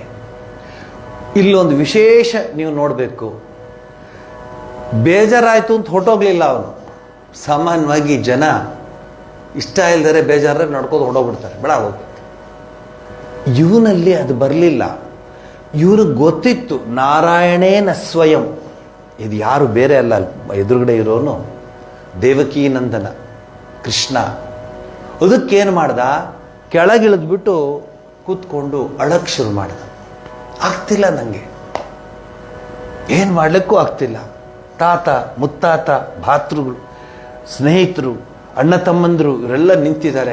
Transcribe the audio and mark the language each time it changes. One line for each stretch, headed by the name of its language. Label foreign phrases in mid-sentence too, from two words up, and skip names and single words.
Kannada: ಇಲ್ಲೊಂದು ವಿಶೇಷ ನೀವು ನೋಡಬೇಕು, ಬೇಜಾರಾಯಿತು ಅಂತ ಹೊರಟೋಗ್ಲಿಲ್ಲ ಅವನು. ಸಾಮಾನ್ಯವಾಗಿ ಜನ ಇಷ್ಟ ಇಲ್ದರೆ ಬೇಜಾರ ನಡ್ಕೊಂಡು ಹೊಡೋಗ್ಬಿಡ್ತಾರೆ, ಬೇಡ ಹೋಗಿ. ಇವನಲ್ಲಿ ಅದು ಬರಲಿಲ್ಲ. ಇವ್ರಿಗೆ ಗೊತ್ತಿತ್ತು
Sanskrit: ನಾರಾಯಣೇನ ಸ್ವಯಂ,
Kannada: ಇದು ಯಾರು ಬೇರೆ ಅಲ್ಲ, ಎದುರುಗಡೆ ಇರೋನು ದೇವಕೀ ನಂದನ ಕೃಷ್ಣ. ಅದಕ್ಕೇನು ಮಾಡ್ದ, ಕೆಳಗಿಳಿದ್ಬಿಟ್ಟು ಕೂತ್ಕೊಂಡು ಅಳಕ್ಕೆ ಶುರು ಮಾಡ್ದ. ಆಗ್ತಿಲ್ಲ ನನಗೆ, ಏನು ಮಾಡಲಿಕ್ಕೂ ಆಗ್ತಿಲ್ಲ. ತಾತ ಮುತ್ತಾತ ಭಾತೃಗಳು ಸ್ನೇಹಿತರು ಅಣ್ಣ ತಮ್ಮಂದರು ಇವರೆಲ್ಲ ನಿಂತಿದ್ದಾರೆ.